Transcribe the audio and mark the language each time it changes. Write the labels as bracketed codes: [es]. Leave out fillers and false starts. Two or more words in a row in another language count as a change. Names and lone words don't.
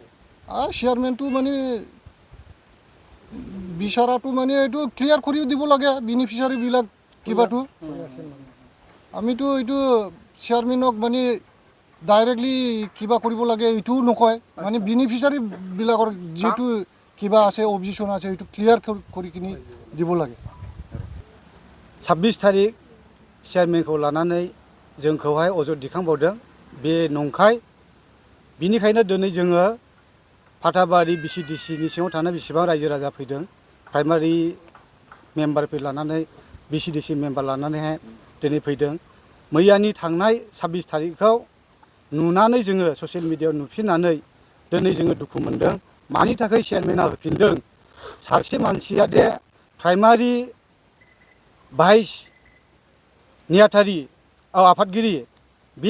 [as] চেয়াৰমেনটো মানে বিচাৰাটো মানে এইটো ক্লিয়াৰ কৰি দিব লাগে বেনিফিচিয়াৰীবিলাক কিবাটো আমিতো এইটো চেয়াৰমেনক মানে ডাইৰেক্টলি কিবা কৰিব লাগে এইটোও নকয় মানে বেনিফিচিয়াৰীবিলাকৰ যিটো কিবা আছে অবজেকশ্যন আছে এইটো ক্লিয়াৰ কৰি কিনি দিব লাগে [brx] 26 तारिख चेयारमेनखौ लानानै जोंखौहाय अजद दिखांबावदों बे नंखाय बिनिखायनो दिनै जोङो फाथाबारि BCDCनि सिङाव थानाय बेसेबां रायजो राजा फैदों [en] primary members [brx] लानानै BCDC मेम्बार लानानैहाय दिनै फैदों मैयानि थांनाय 26 तारिखआव नुनानै जोङो [en] social media [brx] नुफिननानै दिनै जोङो दुखु मोनदों मानि थाखाय चेयारमेना होफिनदों सासे मानसिया दे [en] primary vice [brx] नेहाथारि आफादगिरि बे